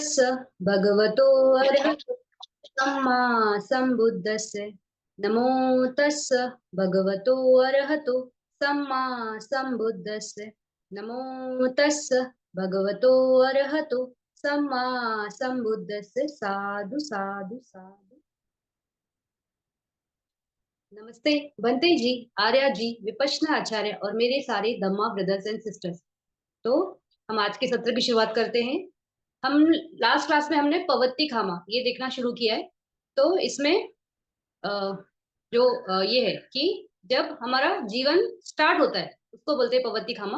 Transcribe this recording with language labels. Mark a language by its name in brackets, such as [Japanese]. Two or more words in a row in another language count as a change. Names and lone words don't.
[Pali] भगवतो अरहतो सम्मा सम्बुद्धस्य नमो तस्य भगवतो अरहतो सम्मा सम्बुद्धस्य नमो तस्य भगवतो अरहतो सम्मा सम्बुद्धस्य। साधु साधु साधु। [Hindi] नमस्ते बंते जी, आर्या जी, विपश्यना आचार्य और मेरे सारे धम्मा [English] brothers and sisters. [Hindi] तो हम आज के सत्र की शुरुआत करते हैं। हम [English] last class [Hindi] में हमने [Pali] पवत्ती खामा [Hindi] ये देखना शुरू किया है। तो इसमें अ, जो ये है कि जब हमारा जीवन स्टार्ट होता है उसको बोलते हैं [Pali] पवत्ती खामा।